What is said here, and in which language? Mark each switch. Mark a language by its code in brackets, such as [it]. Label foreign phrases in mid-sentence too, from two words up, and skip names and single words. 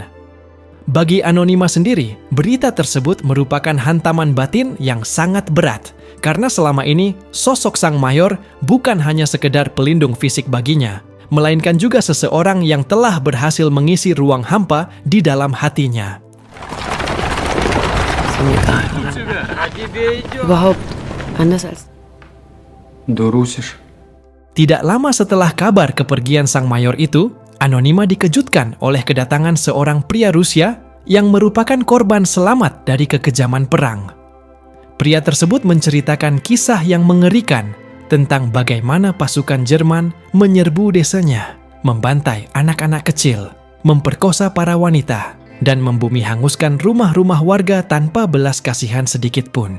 [id] Bagi Anonima sendiri, berita tersebut merupakan hantaman batin yang sangat berat, karena selama ini sosok sang mayor bukan hanya sekedar pelindung fisik baginya, melainkan juga seseorang yang telah berhasil mengisi ruang hampa di dalam hatinya. [de] Überhaupt anders als... Du Russisch. [id] Tidak lama setelah kabar kepergian sang mayor itu, Anonima dikejutkan oleh kedatangan seorang pria Rusia yang merupakan korban selamat dari kekejaman perang. Pria tersebut menceritakan kisah yang mengerikan tentang bagaimana pasukan Jerman menyerbu desanya, membantai anak-anak kecil, memperkosa para wanita, dan membumi hanguskan rumah-rumah warga tanpa belas kasihan sedikit pun.